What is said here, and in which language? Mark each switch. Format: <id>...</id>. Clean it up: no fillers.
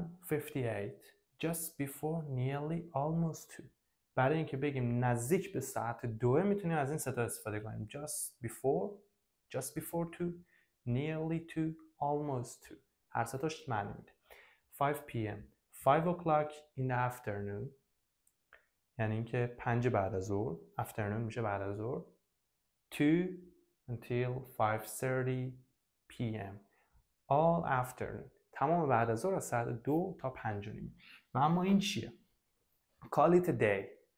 <en>1:58 just before nearly almost 2.</en> <fa>برای اینکه بگیم نزدیک به ساعت 2 میتونیم از این سه تا استفاده کنیم.</fa> <en>just before 2 nearly 2 almost 2.</en> <fa>هر سه تاش معنی میده.</fa> <en>5 p.m. 5 o'clock in the afternoon</en> <fa>یعنی اینکه 5 بعد از ظهر. afternoon میشه بعد از ظهر.</fa> <en>2 until 5:30 p.m. all afternoon.</en> <fa>تمام بعد از ظهر از ساعت 2 تا 5:30. و اما این چیه؟</fa> <en>call it a day.</en>